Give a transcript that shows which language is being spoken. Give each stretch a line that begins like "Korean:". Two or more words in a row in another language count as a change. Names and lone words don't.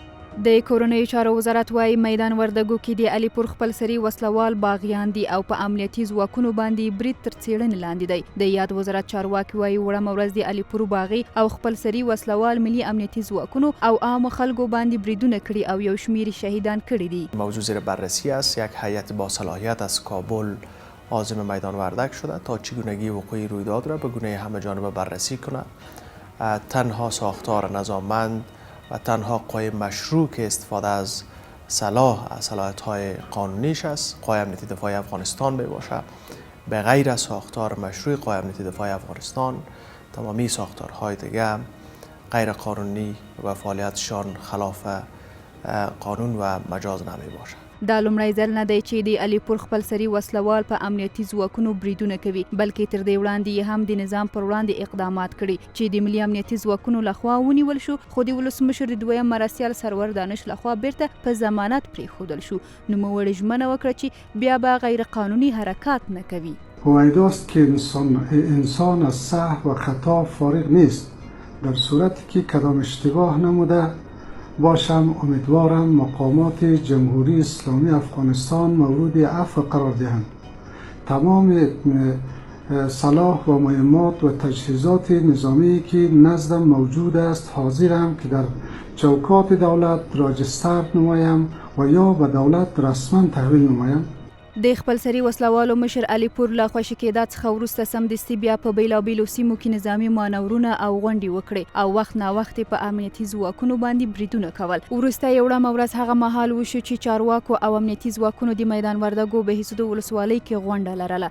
Pashto: د کورنیو چارو وزارت وايي میدان وردګو کې د علیپور خپلسري وسلوال باغیان دي او په امنیتي ځواکونو باندې برید تر څېړنې لاندې دی. د یاد وزارت چارواکي وايي وړمه ورځ د علیپور باغي او خپلسري وسلوال ملي امنیتي ځواکونو او عامو خلکو باندې بریدونه کړي او یو شمیر شهیدان کړي دي.
Persian: موضوع زیر بررسی است. یک هیئت با صلاحیت از کابل عازم میدان وردک شده تا چگونگی وقوع رویداد را به گونه همه جانبه بررسی کند. تنها ساختار نظاممند و تنها قوه مشروع که استفاده از صلاحیت‌های قانونیش است قوه امنیتی دفاعی افغانستان می باشد. به غیر از ساختار مشروع قوه امنیتی دفاعی افغانستان تمامی ساختارهای دیگه غیر قانونی و فعالیتشان خلاف قانون و مجاز نمی باشد.
Pashto: دا لومړی ځل نه دی چې د علیپور خپلسري وسلوال په امنیتي ځواکونو بریدونه کوي بلکې تر دې وړاندې یې هم د نظام پر وړاندې اقدامات کړي چې د ملي امنیتي ځواکونو لخوا ونیول شو خو د ولسمشر د دویم مرستیال سرور دانش لخوا بیرته په ضمانت پرېښودل شو. نوموړي ژمنه وکړه چې بیا به غیر قانوني حرکات نه کوي.
Persian: هویداست که انسان از سهو و خطا فارغ نیست. در صورتی که کدام اشتباه نموده باشم امیدوارم مقامات جمهوری اسلامی افغانستان مورد عفو قرار دهند. تمام سلاح و مهمات و تجهیزات نظامی که نزدم موجود است حاضرم که در چوکات دولت راجستر نمایم و یا به دولت رسما تحویل نمایم.
Pashto: د خپلسري وسلوالو مشر علیپور له خوشي کېدا څخه وروسته سمدستي بیا په بیلابیلو سیمو کې نظامي مانورونه او غونډې وکړې او وخت ناوخت په امنیتي ځواکونو باندې بریدونه کول. وروسته یې وړمه ورځ هغه مهال وشو چې چارواکو او امنیتي ځواکونو د میدان وردګو بهسودو ولسوالۍ کې غونډه لرله.